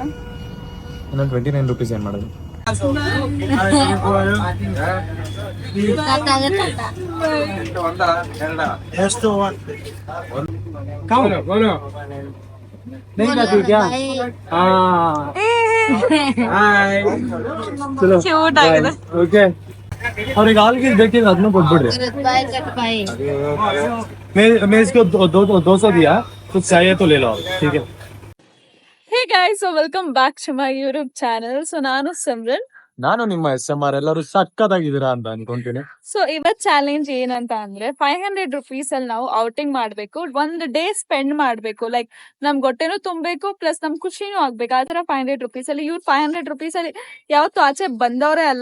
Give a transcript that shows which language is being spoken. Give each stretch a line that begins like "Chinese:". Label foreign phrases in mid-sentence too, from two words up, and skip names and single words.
Kannada: 29 ರುಪೀಸ್ ಏನ್ ಮಾಡೋದು? ಎಷ್ಟು ಕ್ಯೂಟ್ ಆಗಿದೆ. ಓಕೆ, ಅವ್ರಿಗೆ ಆಲ್ಗೆ ಬೇಕಿದ್ರೆ ಅದನ್ನು ಕೊಟ್ಬಿಡ್ರಿ.
Hindi: मैं इसको दो सौ दिया, कुछ चाहिए तो ले लो, ठीक है?
English: Hey guys, so welcome back to my YouTube channel.
Kannada: ಸೊ ನಾನು ಸಿಮ್ರನ್. ನಾನು ನಿಮ್ಮ SMR. ಎಲ್ಲರೂ ಸಕ್ಕತ್ತಾಗಿದ್ದೀರಾ ಅಂತ ಅನ್ಕೊಂತೀನಿ. ಸೊ ಇವತ್ ಚಾಲೆಂಜ್ ಏನಂತ ಅಂದ್ರೆ 500 ರುಪೀಸ್ ಅಲ್ಲಿ ನಾವು ಔಟಿಂಗ್ ಮಾಡ್ಬೇಕು, ಒಂದು
English: day spend
Kannada: ಮಾಡ್ಬೇಕು. ಲೈಕ್ ನಮ್ ಹೊಟ್ಟೆನೂ ತುಂಬಬೇಕು, ಪ್ಲಸ್ ನಮ್ ಖುಷಿನೂ ಆಗ್ಬೇಕು. ಆತರ 500 ರುಪೀಸ್ ಅಲ್ಲಿ ಇವ್ರು 500 ರುಪೀಸ್ ಅಲ್ಲಿ ಯಾವತ್ತು ಆಚೆ ಬಂದವರೇ ಅಲ್ಲ.